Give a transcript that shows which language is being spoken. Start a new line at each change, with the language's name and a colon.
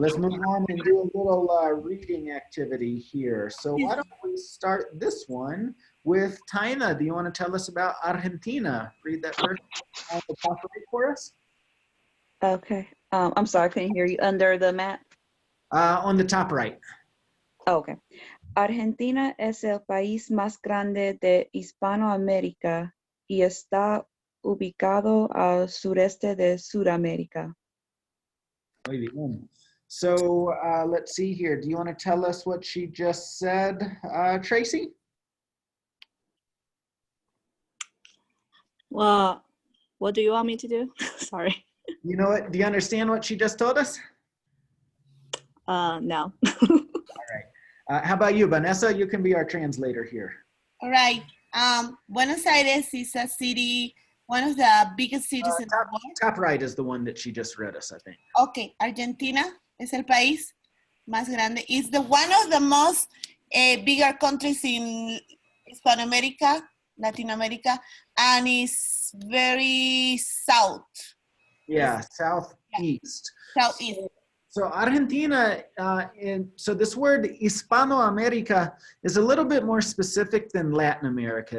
English: Let's move on and do a little reading activity here. So why don't we start this one with Taina? Do you want to tell us about Argentina? Read that verse on the top right for us. Okay. I'm sorry, I couldn't hear you. Under the map? On the top right. Oh, okay.
Spanish: Argentina es el país más grande de Hispanoamérica y está ubicado al sureste de Sudamérica. Muy bien.
English: So let's see here. Do you want to tell us what she just said, Tracy? Well, what do you want me to do? Sorry. You know what? Do you understand what she just told us? No. All right. How about you, Vanessa? You can be our translator here. All right. Buenos Aires is a city, one of the biggest cities in the world. Top right is the one that she just read us, I think. Okay.
Spanish: Argentina es el país más grande.
English: It's the one of the most bigger countries in Hispanoamérica, Latin America, and it's very south. Yeah, southeast. Southeast. So Argentina, so this word Hispanoamerica is a little bit more specific than Latin America.